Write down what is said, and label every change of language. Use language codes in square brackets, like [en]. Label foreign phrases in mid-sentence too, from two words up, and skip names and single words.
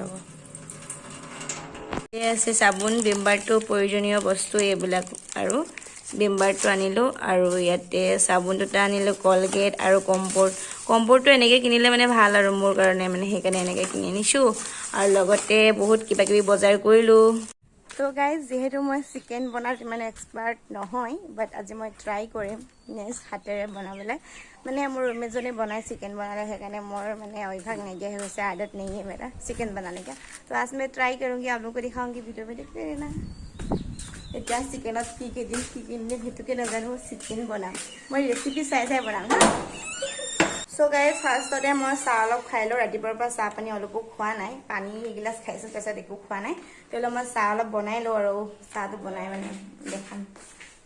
[as] ৰ'ব, এই আছে চাবোন, ভিমবাৰটো প্ৰয়োজনীয় বস্তু এইবিলাক, আৰু ভিমবাৰটো আনিলোঁ, আৰু ইয়াতে চাবোন 2টা আনিলোঁ, কলগেট আৰু কম্পৰ্টটো এনেকৈ কিনিলে মানে ভাল আৰু মোৰ কাৰণে, মানে সেইকাৰণে এনেকৈ কিনি আনিছোঁ। আৰু লগতে বহুত কিবা কিবি বজাৰ কৰিলোঁ। তো গাইজ যিহেতু মই চিকেন বনোৱাত ইমান এক্সপাৰ্ট নহয়, বাট আজি মই ট্ৰাই কৰিম নেক্সট হাতেৰে বনাবলৈ। মানে মোৰ ৰুমমেটজনী বনাই চিকেন বনালে, সেইকাৰণে মোৰ মানে অভ্যাস নাইকিয়া হৈ গৈছে, [hi] आदत नहीं है मेरा चिकन बनाने का। तो आज मैं ट्राई करूँगी, आप लोगों को दिखाऊंगी, वीडियो में देखते रहना। [as] এতিয়া চিকেনত কি কি দিম, কি কি নিদিম সেইটোকে নাজানো, চিকেন বনাম, মই ৰেচিপি চাই চাই বনাম হা। [en] so guys [as] ফাৰ্ষ্টতে মই চাহ অলপ খাই লওঁ, ৰাতিপুৱাৰ পৰা চাহ পানী অলপো খোৱা নাই, পানী এগিলাচ খাইছোঁ, তাৰপিছত একো খোৱা নাই। তেতিয়াহ'লে মই চাহ অলপ বনাই লওঁ, আৰু চাহটো বনাই মানে দেখাম।